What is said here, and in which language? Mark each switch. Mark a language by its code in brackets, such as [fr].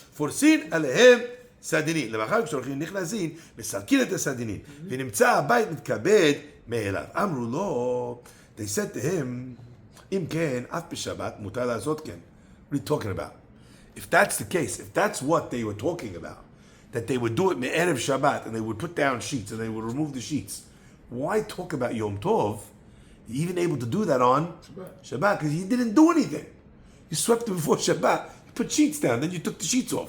[he] Forsin alehem סדינים. למחר כשהולכים נכנסים, מסלקים את הסדינים. ונמצא הבית מתכבד מאליו. אמרו לו, [en] they said to him, [he] אם כן, אף בשבת מותר לעשות כן. [en] What are you talking about? If that's the case, if that's what they were talking about, that they would do it me'erev Shabbat, and they would put down sheets, and they would remove the sheets, why talk about Yom Tov? You're even able to do that on Shabbat, because you didn't do anything. You swept it before Shabbat, you put sheets down, then you took the sheets off.